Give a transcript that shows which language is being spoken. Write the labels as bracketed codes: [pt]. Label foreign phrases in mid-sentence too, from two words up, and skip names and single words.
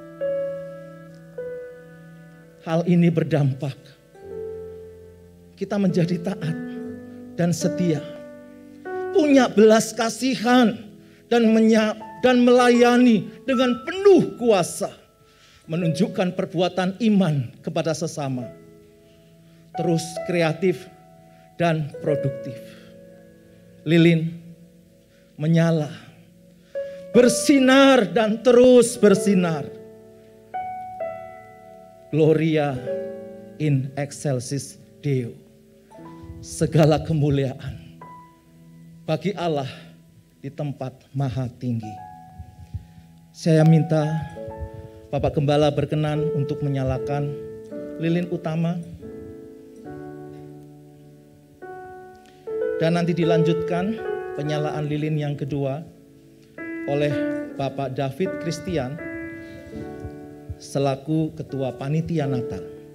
[id] Hal ini berdampak kita menjadi taat dan setia, punya belas kasihan dan melayani dengan penuh kuasa, menunjukkan perbuatan iman kepada sesama, terus kreatif dan produktif. Lilin menyala, bersinar dan terus bersinar. [la] Gloria in excelsis Deo. [id] Segala kemuliaan bagi Allah di tempat maha tinggi. Saya minta Bapak Gembala berkenan untuk menyalakan lilin utama. Dan nanti dilanjutkan penyalaan lilin yang kedua oleh Bapak David Christian selaku Ketua Panitia Natal.